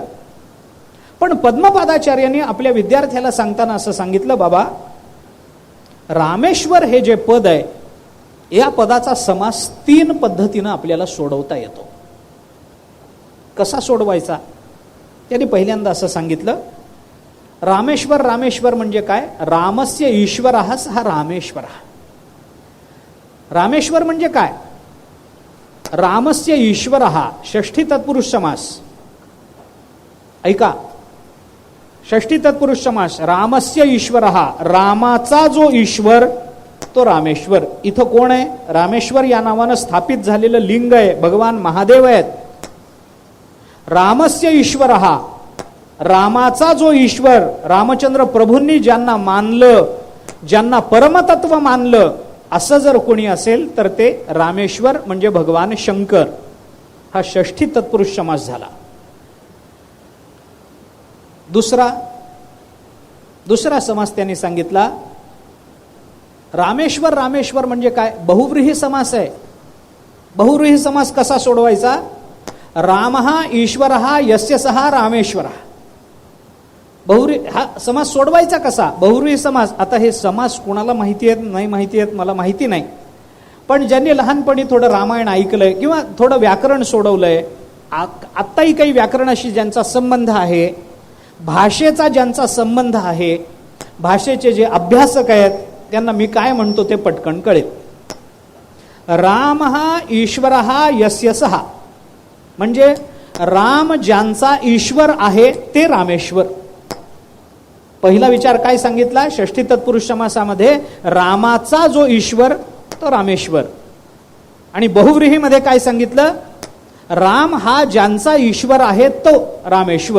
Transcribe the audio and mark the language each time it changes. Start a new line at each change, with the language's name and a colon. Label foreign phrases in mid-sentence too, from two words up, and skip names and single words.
Marathi: पण पद्मपादाचार्यांनी आपल्या विद्यार्थ्याला सांगताना असं सांगितलं, बाबा रामेश्वर हे जे पद आहे या पदाचा समास 3 पद्धतीनं आपल्याला सोडवता येतो. कसा सोडवायचा? त्यांनी पहिल्यांदा असं सांगितलं, रामेश्वर रामेश्वर म्हणजे काय?
Sanskrit: रामस्य ईश्वरः
Marathi: हा रामेश्वर. रामेश्वर म्हणजे काय?
Sanskrit: रामस्य ईश्वरः
Marathi: षष्ठी तत्पुरुष समास. ऐका, षष्ठी तत्पुरुष समास.
Sanskrit: रामस्य ईश्वरः,
Marathi: रामाचा जो ईश्वर तो रामेश्वर. इथं कोण आहे? रामेश्वर या नावानं स्थापित झालेलं लिंग आहे, भगवान महादेव आहेत.
Sanskrit: रामस्य ईश्वरः,
Marathi: रामाचा जो ईश्वर, रामचंद्र प्रभूंनी ज्यांना मानलं, ज्यांना परमतत्व मानलं, असं जर कोणी असेल तर ते रामेश्वर म्हणजे भगवान शंकर. हा षष्ठी तत्पुरुष समास झाला. दुसरा समास त्यांनी सांगितला, रामेश्वर रामेश्वर म्हणजे काय? बहुव्रीही समास आहे. बहुव्रीही समास कसा सोडवायचा?
Sanskrit: रामः ईश्वरः यस्य सः रामेश्वरः.
Marathi: बहुव्रीही हा समास सोडवायचा कसा? बहुव्रीही समास. आता हे समास कोणाला माहिती आहेत नाही माहिती आहेत मला माहिती नाही, पण ज्यांनी लहानपणी थोडं रामायण ऐकलंय किंवा थोडं व्याकरण सोडवलंय, आत्ताही काही व्याकरणाशी ज्यांचा संबंध आहे, भाषेचा ज्यांचा संबंध आहे, भाषेचे जे अभ्यासक आहेत, त्यांना मी काय म्हणतो ते पटकन कळेल.
Sanskrit: रामः ईश्वरः यस्य सः
Marathi: म्हणजे राम ज्यांचा ईश्वर आहे ते रामेश्वर. पहिला विचार काय सांगितला? षष्ठी तत्पुरुष समासामध्ये रामाचा जो ईश्वर तो रामेश्वर. आणि बहुव्रीहीमध्ये काय सांगितलं? राम हा ज्यांचा ईश्वर आहे तो रामेश्वर.